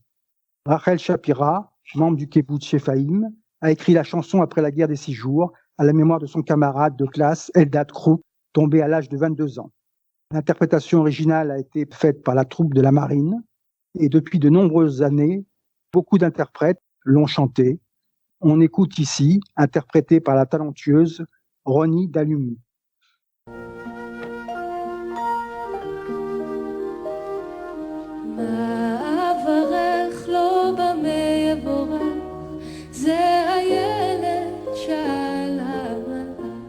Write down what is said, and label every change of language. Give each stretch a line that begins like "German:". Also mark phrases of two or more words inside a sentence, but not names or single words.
French: Rachel Shapira, membre du Kibbutz Shephaïm, a écrit la chanson après la guerre des 6 jours à la mémoire de son camarade de classe Eldad Kruk, tombé à l'âge de 22 ans. L'interprétation originale a été faite par la troupe de la marine et depuis de nombreuses années, beaucoup d'interprètes l'ont chantée. On écoute ici, interprétée par la talentueuse Roni Dallumi.
Hebrew: אברך לו במה יבורך, זה הילד שעל המלאך.